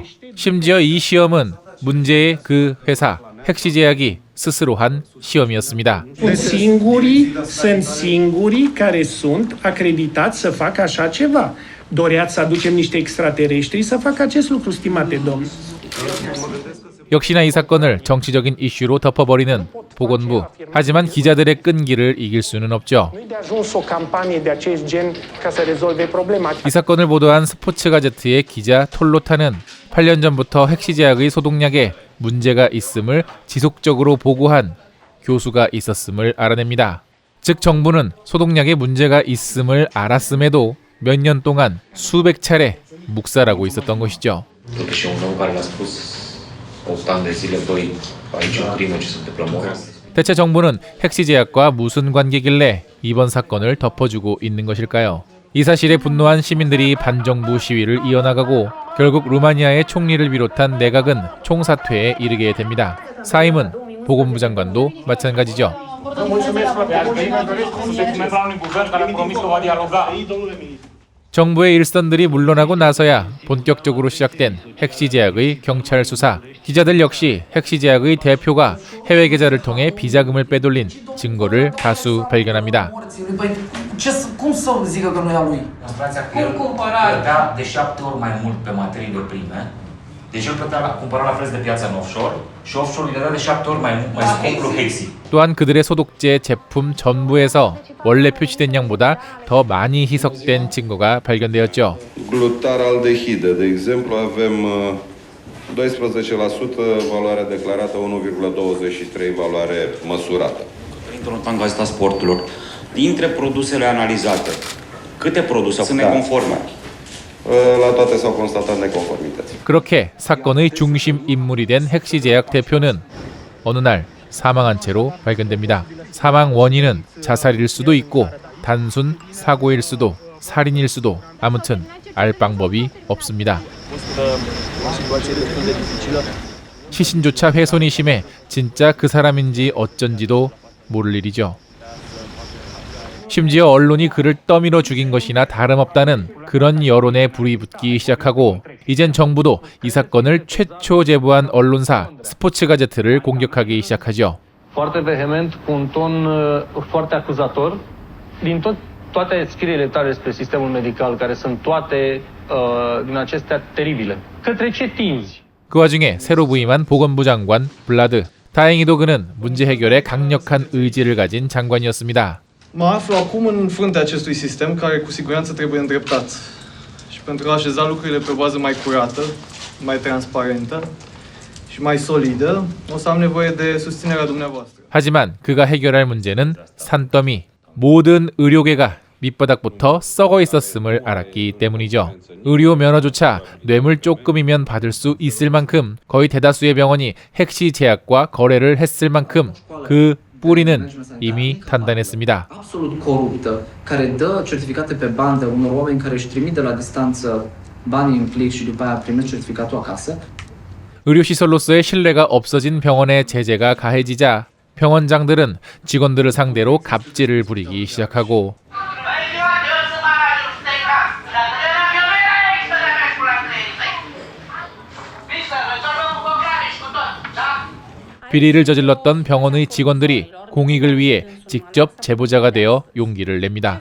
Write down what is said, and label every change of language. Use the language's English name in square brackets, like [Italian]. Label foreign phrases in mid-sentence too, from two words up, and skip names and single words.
[Korean] 심지어 이 시험은 문제의 그 회사 핵시제약이 스스로 한 시험이었습니다. [Romanian] Sunt singurii care sunt acreditați să facă așa ceva. Doreați să aducem niște extraterestri să facă acest lucru, stimate domni. [Korean] 역시나 이 사건을 정치적인 이슈로 덮어버리는 보건부. 하지만 기자들의 끈기를 이길 수는 없죠. [Romanian] Nu-i de ajuns o campanie de acest gen ca să rezolve problema. [Korean] 이 사건을 보도한 스포츠 가제트의 기자 톨로타는 8년 전부터 핵시제약의 소독약에 문제가 있음을 지속적으로 보고한 교수가 있었음을 알아냅니다. 즉 정부는 소독약에 문제가 있음을 알았음에도 몇 년 동안 수백 차례 묵살하고 있었던 것이죠. [Romanian] Totuși e un om care l-a spus 8 ani de zile, băi, aici e o crimă ce se întâmplă, mor. [Korean] 대체 정부는 핵시제약과 무슨 관계길래 이번 사건을 덮어주고 있는 것일까요? 이 사실에 분노한 시민들이 반정부 시위를 이어나가고 결국 루마니아의 총리를 비롯한 내각은 총사퇴에 이르게 됩니다. 사임은 보건부 장관도 마찬가지죠. 정부의 일선들이 물러나고 나서야 본격적으로 시작된 핵시제약의 경찰 수사. 기자들 역시 핵시제약의 대표가 해외 계좌를 통해 비자금을 빼돌린 증거를 다수 발견합니다. [Romanian] Cum să zică că nu e a lui? Cum cumpăra de 7 ori mai mult pe materiile prime? Deci el cumpăra la preț de piață în offshore și offshore le dea de 7 ori mai scump lui Hexi. [Korean] 또한 그들의 소독제 제품 전부에서 원래 표시된 양보다 더 많이 희석된 증거가 발견되었죠. [Romanian] Glutaraldehide, de exemplu, avem 12% valoare declarată, 1,23 valoare măsurată. Într-un Gazeta Sporturilor, dintre produsele analizate, câte produse sunt neconforme? La toate s-au constatat neconformități. [Korean] 그렇게 사건의 중심 인물이 된 핵시제약 대표는 어느 날 사망한 채로 발견됩니다. 사망 원인은 자살일 수도 있고 단순 사고일 수도 살인일 수도 아무튼 알 방법이 없습니다. 시신조차 훼손이 심해 진짜 그 사람인지 어쩐지도 모를 일이죠. 심지어 언론이 그를 떠밀어 죽인 것이나 다름없다는 그런 여론에 불이 붙기 시작하고 이젠 정부도 이 사건을 최초 제보한 언론사 스포츠 가제트를 공격하기 시작하죠. [Romanian] Foarte vehement, cu un ton foarte acuzator, din toate scrierile tale despre sistemul medical, care sunt toate din acestea teribile. Către ce tinzi? [Korean] 그 와중에 새로 부임한 보건부 장관 블라드. 다행히도 그는 문제 해결에 강력한 의지를 가진 장관이었습니다. [Romanian] Mă aflu acum în fruntea acestui sistem care cu siguranță trebuie îndreptat. Și pentru a așeza lucrurile pe o bază mai curată, mai transparentă și mai solidă, o să am nevoie de susținerea dumneavoastră. [Korean] 하지만 그가 해결할 문제는 산더미. 모든 의료계가 밑바닥부터 썩어 있었음을 알았기 때문이죠. 의료 면허조차 뇌물 조금이면 받을 수 있을 만큼 거의 대다수의 병원이 핵시제약과 거래를 했을 만큼 그 뿌리는 이미 단단했습니다. [Romanian] Absolut coruptă, care dă certificate pe bandă unor oameni care își trimit de la distanță banii în plic și după aia primesc certificatul acasă. [Korean] 의료시설로서의 신뢰가 없어진 병원의 제재가 가해지자 병원장들은 직원들을 상대로 갑질을 부리기 시작하고 비리를 저질렀던 병원의 직원들이 공익을 위해 직접 제보자가 되어 용기를 냅니다.